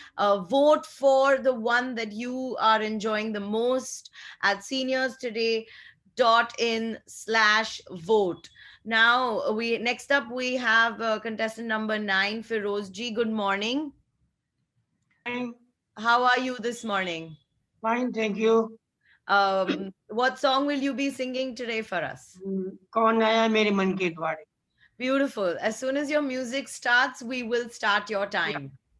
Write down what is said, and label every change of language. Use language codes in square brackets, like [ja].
[en] Vote for the one that you are enjoying the most at seniorstoday.in/vote. Now, next up we have contestant number 9, Feroz ji. Good morning. Fine. How are you this morning? Fine, thank you. What song will you be singing today for us? [hi] कौन आया मेरे मन के द्वारे. [en] Beautiful. As soon as your music starts, we will start your time.